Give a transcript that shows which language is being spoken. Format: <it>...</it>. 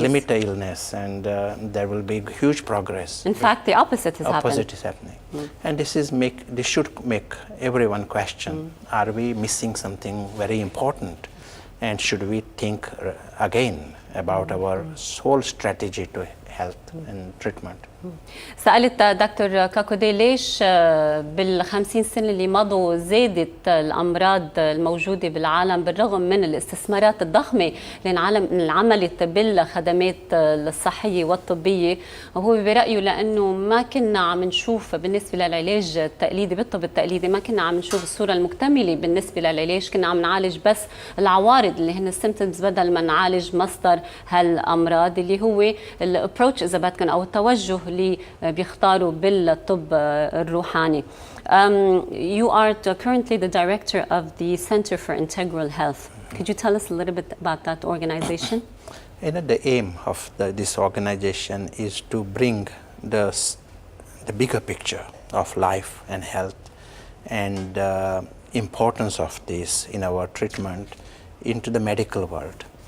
<en>Limit the illness, and there will be huge progress. In fact, the opposite is happening. Opposite is happening. And this should make everyone question, are we missing something very important? And should we think again about our whole strategy to health and treatment?</en> <ar>سألت دكتور كاكودي ليش بال50 سنة اللي مضوا زادت الأمراض الموجودة بالعالم بالرغم من الاستثمارات الضخمة اللي انعملت بالخدمات الصحية والطبية. وهو برأيه لأنه ما كنا عم نشوف بالنسبة للعلاج التقليدي بالطب التقليدي، ما كنا عم نشوف الصورة المكتملة بالنسبة للعلاج، كنا عم نعالج بس العوارض اللي هن السيمتومز بدل ما نعالج مصدر هالأمراض اللي هو الابروتش إذا بدكن أو التوجه اللي بيختاروا بالطب الروحاني.</ar> <en>You are currently the director of the Center for Integral Health. Could you tell us a little bit about that organization? The aim of this organization is to bring the bigger picture of life and health and the importance of this in our treatment into the medical world.</en>